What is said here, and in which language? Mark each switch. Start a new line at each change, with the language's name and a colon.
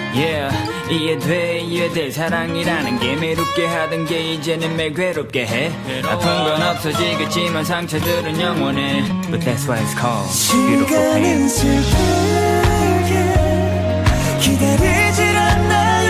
English: Yeah,
Korean: 이해돼, 이해돼. 사랑이라는 게 매롭게 하던 게 이제는 매 괴롭게 해. 아픈 건 없어지겠지만 상처들은 영원해.
English: But that's why it's called beautiful pain.
Korean: 시간은 슬프게 기다리질 않나.